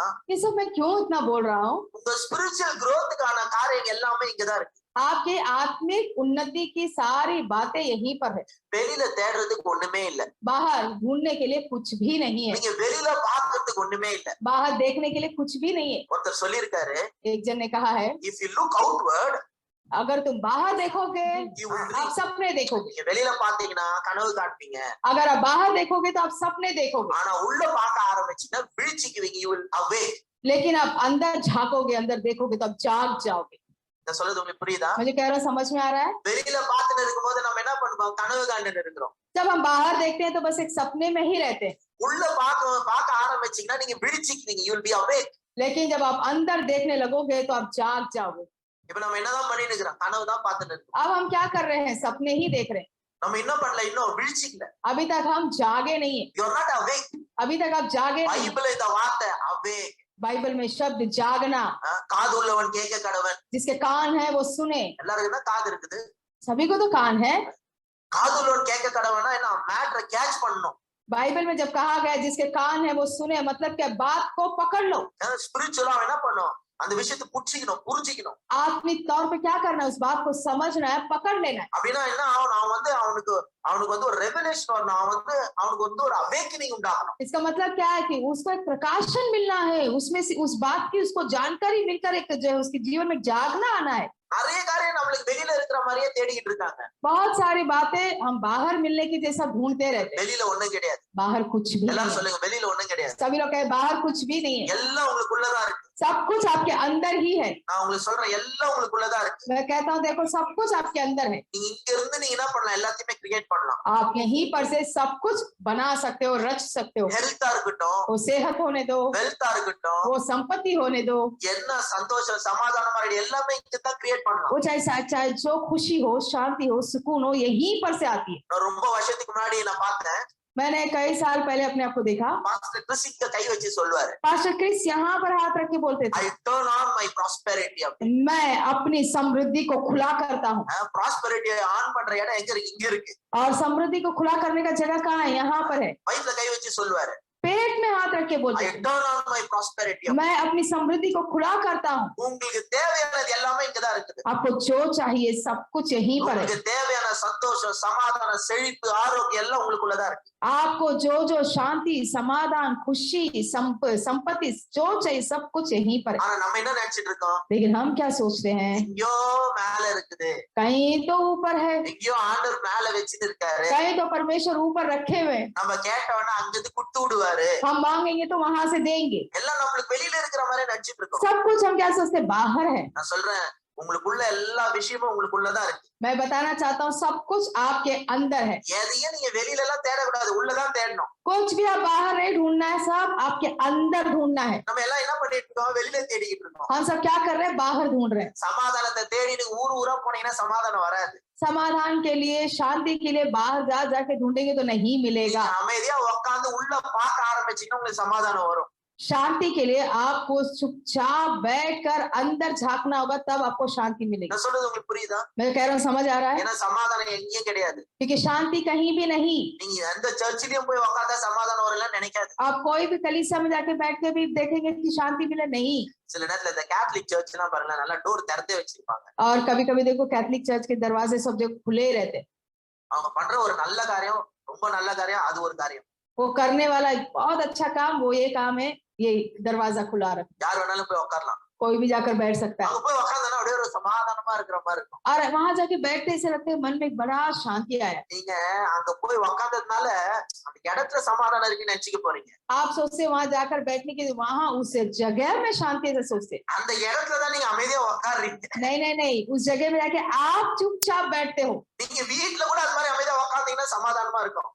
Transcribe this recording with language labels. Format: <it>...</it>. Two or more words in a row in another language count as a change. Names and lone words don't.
<hi>ये सब मैं क्यों इतना बोल रहा हूँ?</hi> <ta>உங்க</ta> <en>spiritual growth</en> <ta>க்கான காரியங்கள் எல்லாமே இங்கதான் இருக்கு.</ta> <hi>आपके आत्मिक उन्नति की सारी बातें यहीं पर है।</hi> <ta>வெளியில தேடுறதுக்கு ஒண்ணுமே இல்ல.</ta> <hi>बाहर ढूंढने के लिए कुछ भी नहीं है।</hi> <ta>நீங்க வெளியில பாக்குறதுக்கு ஒண்ணுமே இல்ல.</ta> <hi>बाहर देखने के लिए कुछ भी नहीं है।</hi> <ta>ஒருத்தர் சொல்லியிருக்காரு,</ta> <hi>एक जन ने कहा है</hi> <en>if you look outward,</en> <hi>अगर तुम बाहर देखोगे</hi> <en>you will</en> <hi>आप सपने देखोगे।</hi> <ta>நீங்க வெளியில பாத்தீங்கன்னா கனவு காண்பீங்க.</ta> <hi>अगर आप बाहर देखोगे तो आप सपने देखोगे।</hi> <ta>ஆனா உள்ள பார்க்க ஆரம்பிச்சீங்கன்னா விழிச்சுக்குவீங்க,</ta> <en>you will awake.</en> <hi>लेकिन आप अंदर झांकोगे, अंदर देखोगे तो आप जाग जाओगे।</hi> <ta>நான் சொல்றது உங்களுக்கு புரியுதா?</ta> <hi>मुझे कह रहा समझ में आ रहा है?</hi> <ta>வெளியில பார்த்துட்டு இருக்கும்போது நம்ம என்ன பண்ணுவோம்? கனவு காண்டுட்டு இருக்கிறோம்.</ta> <hi>जब हम बाहर देखते हैं तो बस एक सपने में ही रहते हैं।</hi> <ta>உள்ள பார்க்க ஆரம்பிச்சீங்கன்னா நீங்க விழிச்சிக்குவீங்க,</ta> <en>you will be awake.</en> <hi>लेकिन जब आप अंदर देखने लगोगे तो आप जाग जाओगे।</hi> <ta>இப்ப நம்ம என்னதான் பண்ணிட்டு இருக்கிறோம், கனவு தான் பார்த்துட்டு இருக்கோம்.</ta> <hi>अब हम क्या कर रहे हैं, सपने ही देख रहे हैं।</hi> <ta>நம்ம என்ன பண்ணல, இன்னும் விழிச்சிக்கல.</ta> <hi>अभी तक हम जागे नहीं है,</hi> <en>you are not awake.</en> <hi>अभी तक आप जागे नहीं।</hi> <ta>பைபிள் இந்த வார்த்தை awake.</ta> <hi>बाइबल में शब्द जागना,</hi> <ta>காது உள்ளவன் கேட்க கடவன்.</ta> <hi>जिसके कान है वो सुने।</hi> <ta>எல்லாருக்கும் தான் காது இருக்குது,</ta> <hi>सभी को तो कान है।</hi> <ta>காது உள்ளவன் கேட்க கடவனா என்ன, மேட்டரை கேட்ச் பண்ணணும்.</ta> <hi>बाइबल में जब कहा गया जिसके कान है वो सुने, मतलब क्या, बात को पकड़ लो।</hi> <ta>ஸ்பிரிச்சுவலா என்ன பண்ணும், அந்த விஷயத்தை புடிச்சிக்கணும், புரிஞ்சிக்கணும்.</ta> <hi>आत्मिक तौर पे क्या करना है, उस बात को समझना है, पकड़ लेना है।</hi> <ta>அப்படின்னா என்ன ஆகும், அவன் வந்து அவனுக்கு வந்து ஒரு ரெவலேஷன் வரணும், அவனுக்கு வந்து ஒரு அவேக்கனிங் உண்டாகணும்.</ta> <hi>इसका मतलब क्या है कि उसको एक प्रकाशन मिलना है, उसमें से उस बात की उसको जानकारी मिलकर एक जो है उसके जीवन में जागना आना है।</hi> <ta>நிறைய காரியம் நம்மளுக்கு வெளியில இருக்கிற மாதிரியே தேடிக்கிட்டு இருக்காங்க.</ta> <hi>बहुत सारी बातें हम बाहर मिलने की जैसा ढूंढते रहते हैं।</hi> <ta>வெளியில ஒண்ணும் கிடையாது,</ta> <hi>बाहर कुछ भी नहीं</hi> <ta>எல்லாரும்</ta> <hi>है।</hi> <ta>சொல்லுங்க, வெளியில ஒண்ணும் கிடையாது.</ta> <hi>सभी लोग कहे बाहर कुछ भी नहीं है,</hi> <ta>எல்லாம் உங்களுக்குள்ளதான் இருக்கு.</ta> <hi>सब कुछ आपके अंदर ही है।</hi> <ta>நான் உங்களுக்கு சொல்றேன், எல்லாம் உங்களுக்குள்ளதான் இருக்கு.</ta> <hi>मैं कहता हूँ देखो सब कुछ आपके अंदर है।</hi> <ta>நீங்க இங்க இருந்து நீங்க என்ன பண்ணலாம், எல்லாத்தையுமே கிரியேட் பண்ணலாம்.</ta> <hi>आप यहीं पर से सब कुछ बना सकते हो, रच सकते हो।</hi> <ta>ஹெல்த்தா இருக்கட்டும்,</ta> <hi>वो सेहत होने दो,</hi> <ta>வெல்த்தா இருக்கட்டும்,</ta> <hi>वो संपत्ति होने दो,</hi> <ta>என்ன சந்தோஷம் சமாதானமா இருக்கு, எல்லாமே இங்க தான் கிரியேட் பண்ணலாம்.</ta> <hi>वो चाहे जो खुशी हो, शांति हो, सुकून हो, यहीं पर से आती है।</hi> <ta>நான் ரொம்ப வருஷத்துக்கு முன்னாடி நான் பார்த்தேன்,</ta> <hi>मैंने कई साल पहले अपने आप को देखा,</hi> <ta>பாஸ்டர் கிறிஸ் இங்க கை வச்சு சொல்லுவாரு,</ta> <hi>पास्टर क्रिस यहाँ पर हाथ रख के बोलते थे,</hi> <en>I turn on my prosperity.</en> <hi>मैं अपनी समृद्धि को खुला करता हूँ।</hi> <en>prosperity on</en> <ta>பண்ற இடம் எங்க இருக்கு, இங்க இருக்கு.</ta> <hi>और समृद्धि को खुला करने का जगह कहाँ है, यहाँ पर है।</hi> <ta>வயித்துல கை வச்சு சொல்லுவாரு,</ta> <hi>पेट में हाथ रख के</hi> <en>ஐ</en> <hi>बोलते थे,</hi> <en>turn on my prosperity.</en> <hi>मैं अपनी समृद्धि को खुला करता हूँ।</hi> <ta>உங்களுக்கு தேவையானது எல்லாமே இங்க தான் இருக்குது.</ta> <hi>आपको जो चाहिए सब कुछ यहीं पर है।</hi> <ta>உங்களுக்கு தேவையான சந்தோஷம், சமாதானம், செழிப்பு, ஆரோக்கியம் எல்லாம் உங்களுக்குள்ளதான் இருக்கு.</ta> <hi>आपको जो जो शांति, समाधान, खुशी, संपत्ति जो चाहिए सब कुछ यहीं पर है।</hi> <ta>ஆனா நம்ம என்ன நினைச்சிட்டு இருக்கோம்,</ta> <hi>लेकिन हम क्या सोचते हैं,</hi> <ta>எங்கயோ மேல இருக்குது,</ta> <hi>कहीं तो ऊपर है,</hi> <ta>எங்கயோ ஆண்டவர் மேல வச்சிட்டு இருக்காரு,</ta> <hi>कहीं तो परमेश्वर ऊपर रखे हुए हैं,</hi> <ta>நம்ம கேட்டவன அங்கிருந்து குடுத்து விடுவாரு,</ta> <hi>हम मांगेंगे तो वहां से देंगे।</hi> <ta>எல்லாம் நம்மளுக்கு வெளியில இருக்கிற மாதிரி நினைச்சிட்டு இருக்கோம்.</ta> <hi>सब कुछ हम क्या सोचते हैं, बाहर है।</hi> <ta>நான் சொல்றேன், உங்களுக்குள்ள எல்லா விஷயமும் உங்களுக்குள்ளதான் இருக்கு.</ta> <hi>मैं बताना चाहता हूँ सब कुछ आपके अंदर है।</hi> <ta>எதையும் நீங்க வெளியில எல்லாம் தேடக்கூடாது, உள்ளதான் தேடணும்.</ta> <hi>कुछ भी आप बाहर नहीं ढूंढना है, सब आपके अंदर ढूंढना है।</hi> <ta>நம்ம எல்லாம் என்ன பண்ணிட்டு இருக்கோம், வெளியில தேடிக்கிட்டு இருக்கோம்.</ta> <hi>हम सब क्या कर रहे हैं, बाहर ढूंढ रहे हैं।</hi> <ta>சமாதானத்தை தேடிட்டு ஊரா போனீங்கன்னா சமாதானம் வராது.</ta> <hi>समाधान के लिए, शांति के लिए बाहर जा जाके ढूंढेंगे तो नहीं मिलेगा।</hi> <ta>நீங்க அமைதியா உட்கார்ந்து உள்ள பார்க்க ஆரம்பிச்சீங்கன்னா உங்களுக்கு சமாதானம் வரும்.</ta> <hi>शांति के लिए आपको चुपचाप बैठकर अंदर झांकना होगा, तब आपको शांति मिलेगी।</hi> <ta>நான் சொல்றது உங்களுக்கு புரியுதா?</ta> <hi>मैं कह रहा हूँ, समझ आ रहा है?</hi> <ta>ஏன்னா சமாதானம் எங்கேயும் கிடையாது.</ta> <hi>क्योंकि शांति कहीं भी नहीं।</hi> <ta>நீங்க எந்த சர்ச்சிலையும் போய் உட்கார்ந்தா சமாதானம் வரலன்னு நினைக்காது.</ta> <hi>आप कोई भी कलीसिया में जाके बैठ के भी देखेंगे कि शांति मिले, नहीं।</hi> <ta>சில நேரத்துல இந்த</ta> <en>Catholic church</en> <ta>எல்லாம் பாருங்க, நல்லா டோர் திறந்தே வச்சிருப்பாங்க.</ta> <hi>और कभी कभी देखो</hi> <en>Catholic church</en> <hi>के दरवाजे सब जो खुले ही रहते,</hi> <ta>அவங்க பண்ற ஒரு நல்ல காரியம், ரொம்ப நல்ல காரியம், அது ஒரு காரியம்.</ta> <hi>वो करने वाला एक बहुत अच्छा काम, वो ये काम है, ये दरवाजा खुला रख,</hi> <ta>யார் வேணாலும் போய் உட்காரலாம்.</ta> <hi>कोई भी जाकर बैठ सकता है।</hi> <ta>அங்க போய் உட்கார்ந்தா அப்படியே ஒரு சமாதானமா இருக்கிற மாதிரி இருக்கும்.</ta> <hi>और वहां जाके बैठते ऐसे लगते हैं मन में एक बड़ा शांति आया।</hi> <ta>நீங்க அங்க போய் உட்கார்ந்ததுனால அந்த இடத்துல சமாதானம் இருக்குன்னு நினைச்சுக்க போறீங்க.</ta> <hi>आप सोचते वहां जाकर बैठने के, वहां उस जगह में शांति से सोचते,</hi> <ta>அந்த இடத்துல தான் நீங்க அமைதியா உட்கார்றீங்க.</ta> <hi>नहीं नहीं नहीं, उस जगह में जाके आप चुपचाप बैठते हो।</hi> <ta>நீங்க வீட்டுல கூட அது மாதிரி அமைதியா உட்கார்ந்தீங்கன்னா சமாதானமா இருக்கும்.</ta>